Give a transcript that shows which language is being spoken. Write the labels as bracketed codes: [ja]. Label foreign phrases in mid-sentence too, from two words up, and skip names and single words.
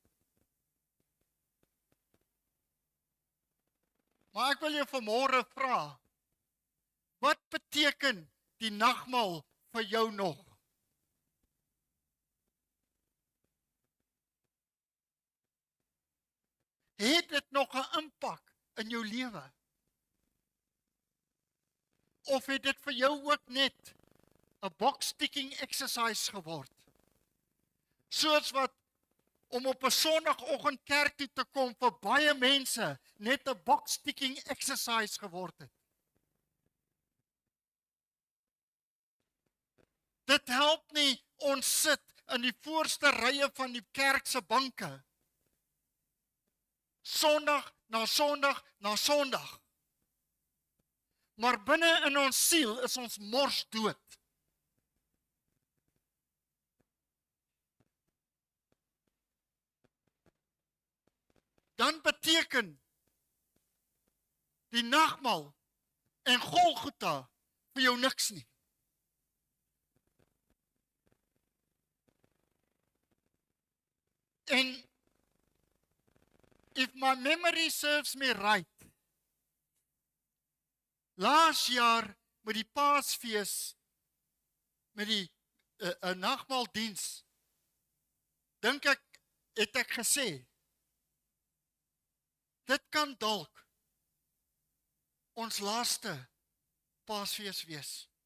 [af] Maar ek wil jou vanmôre vra, wat beteken die nagmaal vir jou nog? Het dit nog 'n impak in jou lewe? Of het dit vir jou ook net 'n [en] box-ticking exercise [af] geword? Soos wat om op 'n Sondagoggend kerk toe te kom vir baie mense net 'n [en] box-ticking exercise [af] geword het. Dit help nie ons sit in die voorste rye van die kerk se banke. Sondag na Sondag na Sondag. Maar binne in ons siel is ons mors dood. Dan beteken die nagmaal en Golgotha vir jou niks nie. [en] En if my memory serves me right, [af] laas jaar met die Paasfees, met die nagmaaldiens, dink ek, het ek gesê, dit kan dalk ons laaste Paasfees wees.